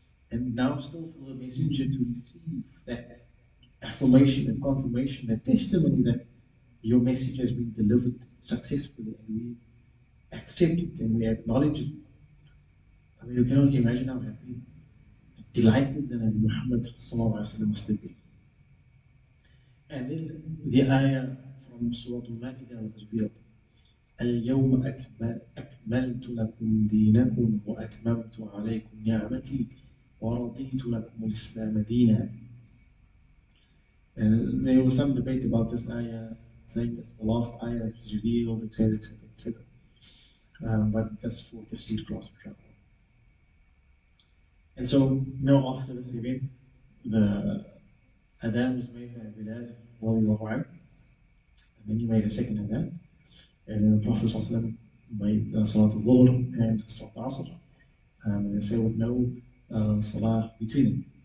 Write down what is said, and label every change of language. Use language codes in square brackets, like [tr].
[en] And now still for the messenger to receive that affirmation and confirmation, that testimony that your message has been delivered successfully and we accept it and we acknowledge it. I mean, you can only imagine how happy, delighted that Nabi Muhammad must have been. And then the ayah from Surah Al-Ma'idah was revealed. [ar] اليوم أكملت لكم دينكم وأتممت عليكم نعمتي ورضيت لكم الإسلام دينا. [en] And there was some debate about this ayah, saying it's the last ayah that was revealed, etc., etc., etc. But that's for tafsir class, inshallah. And so, after this event, the adhan was made by Bilal radiallahu anhu, and then he made a second adhan, and then the Prophet ﷺ made Salat al-Dhuhr and Salat al-Asr, and they say with no Salah between them.